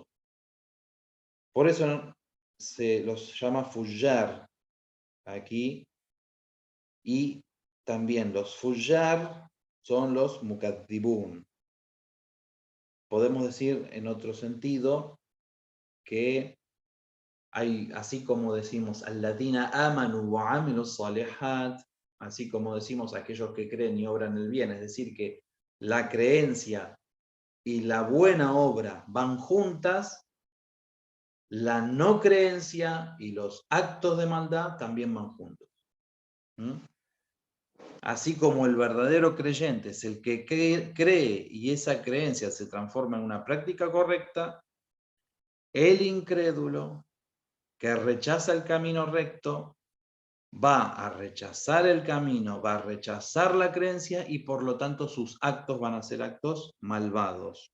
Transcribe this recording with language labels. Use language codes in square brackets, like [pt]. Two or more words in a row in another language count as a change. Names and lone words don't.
[es] Por eso se los llama fujjar aquí, y también los fujjar son los mukaddibun. Podemos decir en otro sentido que hay, así como decimos [ar] الذين آمنوا وعملوا الصالحات, [es] así como decimos aquellos que creen y obran el bien, es decir, que la creencia y la buena obra van juntas, la no creencia y los actos de maldad también van juntos. Así como el verdadero creyente es el que cree y esa creencia se transforma en una práctica correcta, el incrédulo que rechaza el camino recto va a rechazar el camino, va a rechazar la creencia y por lo tanto sus actos van a ser actos malvados.